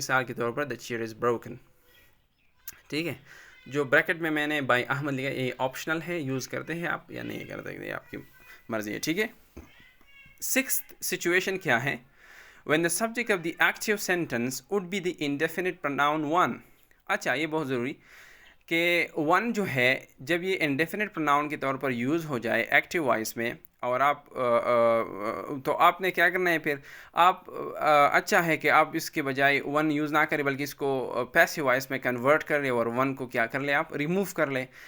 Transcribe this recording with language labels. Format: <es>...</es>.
<ur>مثال کے طور پر</ur> <en>the chair is broken,</en> <ur>ٹھیک ہے. جو بریکٹ میں نے بائی احمد لیا، یہ آپشنل ہے، یوز کرتے ہیں آپ یا نہیں کر سکتے، آپ کی مرضی ہے، ٹھیک ہے. سکستھ سچویشن کیا ہے؟</ur> <en>when the subject of the active sentence would be the indefinite pronoun one.</en> <ur>اچھا، یہ بہت ضروری کہ ون جو ہے جب یہ انڈیفینٹ پروناؤن کے طور پر یوز ہو جائے ایکٹیو وائس میں، اور آپ تو آپ نے کیا کرنا ہے پھر؟ آپ اچھا ہے کہ آپ اس کے بجائے ون یوز نہ کریں، بلکہ اس کو پیسیو وائس میں کنورٹ کر لیں اور ون کو کیا کر لیں؟ آپ ریموو کر لیں.</ur>